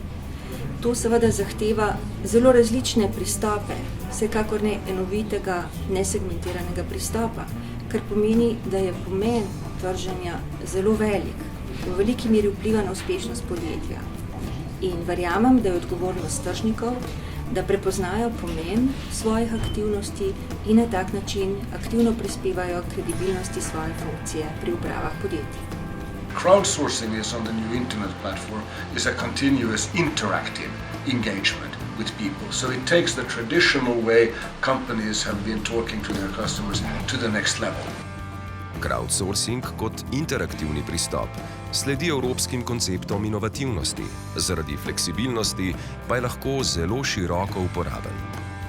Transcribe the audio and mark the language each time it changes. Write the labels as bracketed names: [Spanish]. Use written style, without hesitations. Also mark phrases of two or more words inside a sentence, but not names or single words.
[Slovenian] To seveda zahteva zelo različne pristope, vsekakor ne enovitega, nesegmentiranega pristopa, kar pomeni, da je pomen trženja zelo velik, v veliki meri vpliva na uspešnost podjetja. In verjamem, da je odgovornost tržnikov, da prepoznajo pomen svojih aktivnosti in na tak način aktivno prispevajo k kredibilnosti svoje funkcije pri upravah podjetij. [English] Crowdsourcing is on the new internet platform is a continuous interactive engagement with people. So it takes the traditional way companies have been talking to their customers to the next level. [Slovenian] Crowdsourcing kot interaktivni pristop sledi evropskim konceptom inovativnosti, zaradi fleksibilnosti pa je lahko zelo široko uporaben.